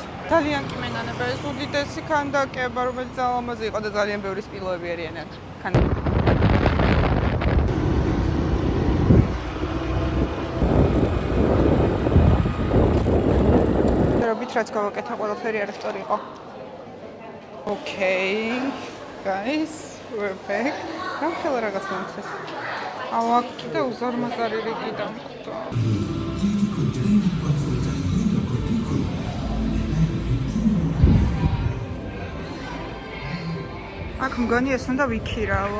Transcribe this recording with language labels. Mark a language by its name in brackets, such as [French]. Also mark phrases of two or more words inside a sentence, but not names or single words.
[Georgian] ძალიან კი მენანება ეს უდიდესი ქანდაკება, რომელიც ძალიან ლამაზი იყო და ძალიან ბევრი სპილოები არიან აქ. რობით რაც გავაკეთა ყველაფერი არასწორი იყო. [English] Okay, guys, we're back. [Georgian] რა ხელა რაღაც მომწეს. აქ კიდე უზარმაზარი რიგი დამხვდა. აქ მგონი ეს უნდა ვიქირავო.